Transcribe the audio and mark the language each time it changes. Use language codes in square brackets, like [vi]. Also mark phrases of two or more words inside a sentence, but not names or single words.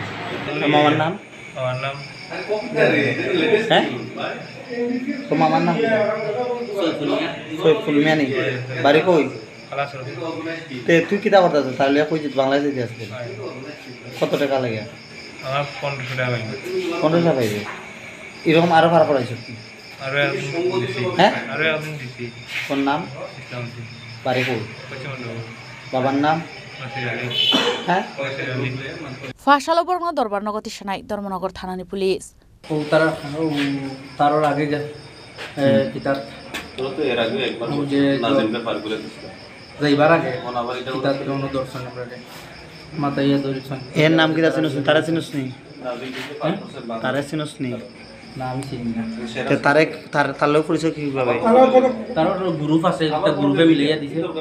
[bn] আমার নাম হ্যাঁ তোমার আমার নাম সৈফুল মিয়া নেই বাড়ি কই তে তুই কিতা করতে আছিস তাহলে কই বাংলাদেশ যেতে আসবে কত টাকা লাগে আমার 1500 টাকা লাগবে 1500 টাকা পাইবে এরকম আরো ভাড়া পড়াইছ হ্যাঁ আরে আপনি দিছি কোন নাম ইসলামউদ্দিন বাড়ি কই বাবার নাম হ্যাঁ [trp] Fashalo borno Dharmanagar shanai Dharmanagar thanani police [bn] ও তার আগে যা কিতাব তো এর আগে একবার যে নাজিমকে পার করে দিছিল যাইবার আগে আবার এটা কিতাব কোন দর্শন করে মাতাইয়া দর্শন এর নাম কি আছে তারা চিনস নি তারা চিনস নি না আমি চিনি না তে তারে তার লোক পরিচয় কিভাবে তার গ্রুপ আছে একটা গ্রুপে মিলাইয়া দিছে